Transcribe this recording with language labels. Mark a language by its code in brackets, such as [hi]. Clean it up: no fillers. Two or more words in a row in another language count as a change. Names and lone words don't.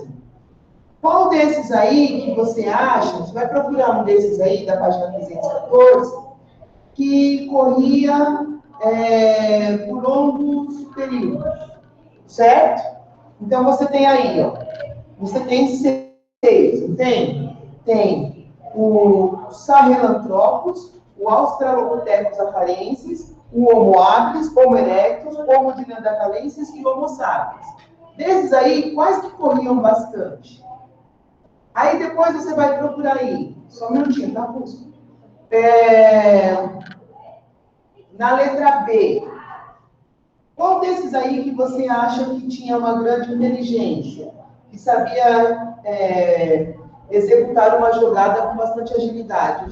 [pt] Qual desses aí que você acha, você vai procurar um desses aí da página 314, que corria por longos períodos, certo? Então, você tem aí, você tem 6, não tem? Tem o Sahelanthropus, o Australopithecus afarensis, o Homo habilis, Homo erectus, Homo neanderthalensis e Homo sapiens. Desses aí, quais que corriam bastante? Aí depois você vai procurar aí, só um minutinho, tá, Fusco? Na letra B, qual desses aí que você acha que tinha uma grande inteligência, que sabia executar uma jogada com bastante agilidade?